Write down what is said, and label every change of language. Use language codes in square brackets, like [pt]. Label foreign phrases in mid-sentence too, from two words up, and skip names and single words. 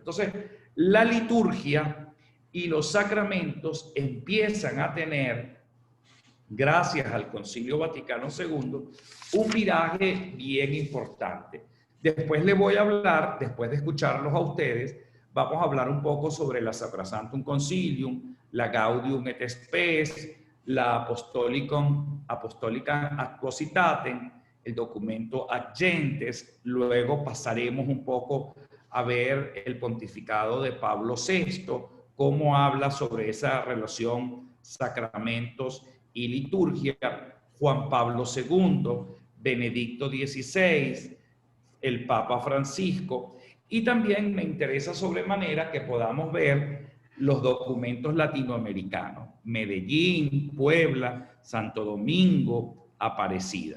[es] Entonces, la liturgia y los sacramentos empiezan a tener, gracias al Concilio Vaticano II, un viraje bien importante. Después les voy a hablar, después de escucharlos a ustedes, vamos a hablar un poco sobre la Sacrosanctum Concilium, la Gaudium et Spes, la Apostolicam Actuositatem, el documento Ad Gentes. Luego pasaremos un poco a ver el pontificado de Pablo VI, cómo habla sobre esa relación sacramentos y liturgia, Juan Pablo II, Benedicto XVI, el Papa Francisco, y también me interesa sobremanera que podamos ver los documentos latinoamericanos, Medellín, Puebla, Santo Domingo, Aparecida.